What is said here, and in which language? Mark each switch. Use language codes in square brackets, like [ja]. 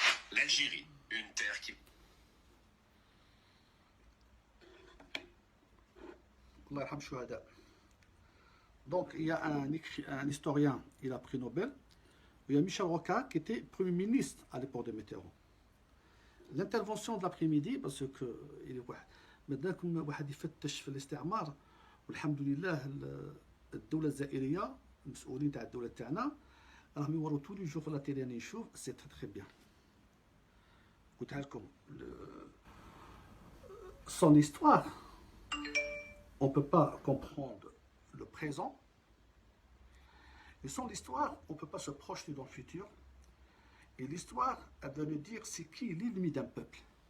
[fr] L'Algérie, une terre qui... [ar] Allah yarham shuhada. [fr] Donc, il y a un historien, il a pris Nobel. Il y a Michel Rocard qui était Premier ministre à l'époque de Mitterrand. L'intervention de l'après-midi, parce que [ar] مادامكم واحد يفتش في الاستعمار والحمد لله الدوله الجزائريه المسؤولين تاع الدوله تاعنا راهم يوروا تو لي جور في لا تيلي راني نشوف سي تري بيان. قلتها لكم [fr] son histoire, on ne peut pas comprendre le présent. Et sans l'histoire, on ne peut pas se projeter dans le futur. Et l'histoire, elle doit nous dire c'est qui l'ennemi d'un peuple.